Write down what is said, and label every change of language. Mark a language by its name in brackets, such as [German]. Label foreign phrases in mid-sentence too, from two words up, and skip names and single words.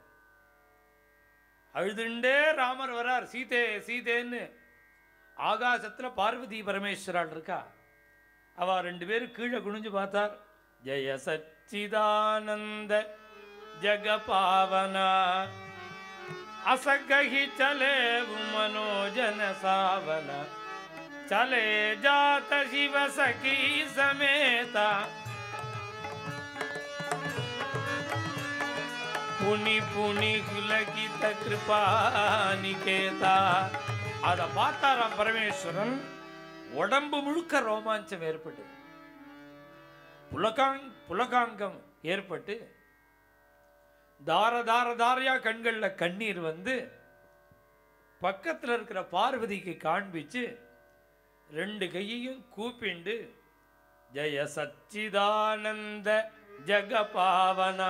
[Tamil] அழுதுண்டே ராமர் வரார், சீதே சீதேன்னு. ஆகாசத்தில் பார்வதி பரமேஸ்வரால் இருக்கா, அவ 2 பேரும் கீழே குனிஞ்சு பார்த்தார். [Awadhi] जय सच्चिदानंद जगपावना असगहि चले मनोजन सावना चले जात शिव सखी समेता पुनि पुनि लगित कृपा निकेता. [Tamil] அதை பார்த்தாராம் பரமேஸ்வரன். உடம்பு முழுக்க ரோமாஞ்சம் ஏற்பட்டு, புலகாங்கம் ஏற்பட்டு, தார தார தாரையா கண்கள்ல கண்ணீர் வந்து பக்கத்தில் இருக்கிற பார்வதிக்கு காண்பிச்சு 2 கையையும் கூப்பிண்டு [Awadhi] जय सच्चिदानंद जगपावना.